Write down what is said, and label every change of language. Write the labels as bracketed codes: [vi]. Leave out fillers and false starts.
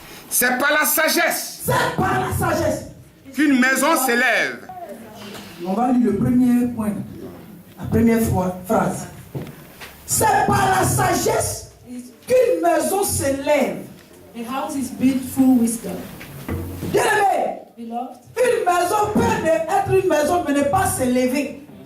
[fr] C'est par la sagesse C'est par la sagesse. qu'une maison s'élève. On va lire le premier point. La première phrase. C'est par la sagesse qu'une maison s'élève. [en] A house is built through wisdom. [fr] Bien aimé, [en] Beloved, [fr] une maison peut être une maison mais ne pas s'élever.